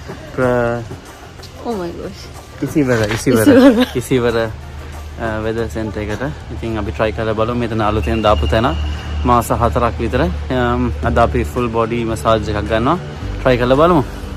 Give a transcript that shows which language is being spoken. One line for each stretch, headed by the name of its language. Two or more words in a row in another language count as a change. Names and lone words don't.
English: Oh my gosh.
Sinhala: ඉසිවර වෙදර් සෙන්ටර් එකට. ඉතින් අපි try කරලා බලමු. මෙතන අලුතෙන් දාපු තැන මාස 4ක් විතර. අද අපි full body massage එකක් ගන්නවා. try කරලා බලමු.